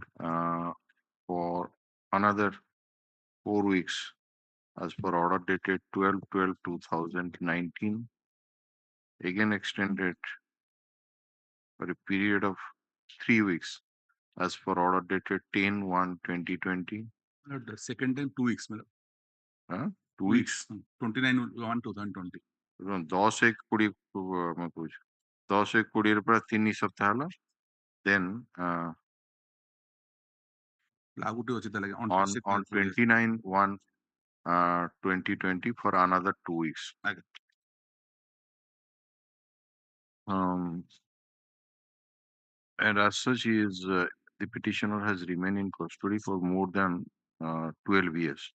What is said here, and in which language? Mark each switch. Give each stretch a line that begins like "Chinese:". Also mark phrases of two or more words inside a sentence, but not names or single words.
English: For another 4 weeks as per order dated 12/12/2019, again extended for a period of 3 weeks as per order dated 10/1/2020. The second time 2 weeks. 2 weeks? 29/1/2020.
Odia: 10/1/20 ମୁଁ କହୁଛି 10/1/20 ପୁରା 3 ସପ୍ତାହ ହେଲା। Then ଲାଗୁ ଟେ ଅଛି ତାହେଲେ
English: on 29/1/2020 for another 2 weeks. And as such, the petitioner has remained in custody for more than 12 years.